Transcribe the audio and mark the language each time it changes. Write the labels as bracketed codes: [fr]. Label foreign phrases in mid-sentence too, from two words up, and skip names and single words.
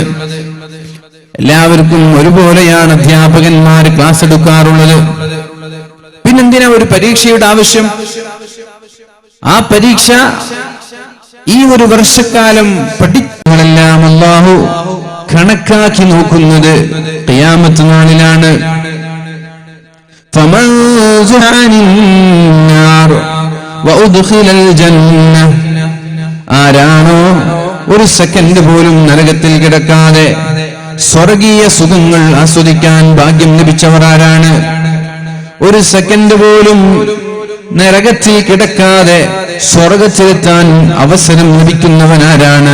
[ml] എല്ലാവർക്കും ഒരുപോലെയാണ് അധ്യാപകന്മാർ ക്ലാസ് എടുക്കാറുള്ളത്. പിന്നെന്തിനാ ഒരു പരീക്ഷയുടെ ആവശ്യം? ആ പരീക്ഷ ഈ ഒരു വർഷക്കാലം പഠിച്ചവരെല്ലാം അല്ലാഹു കണക്കാക്കി നോക്കുന്നത് ഖിയാമത്ത് നാളിലാണ്. [ar] فمن زحزح عن النار وأدخل الجنة. [ml] ആരാണോ ഒരു സെക്കൻഡ് പോലും നരകത്തിൽ കിടക്കാതെ സ്വർഗീയ സുഖങ്ങൾ ആസ്വദിക്കാൻ ഭാഗ്യം ലഭിച്ചവർ ആരാണ്? ഒരു സെക്കൻഡ് പോലും നരകത്തിൽ കിടക്കാതെ സ്വർഗത്തിലെത്താൻ അവസരം ലഭിക്കുന്നവനാരാണ്?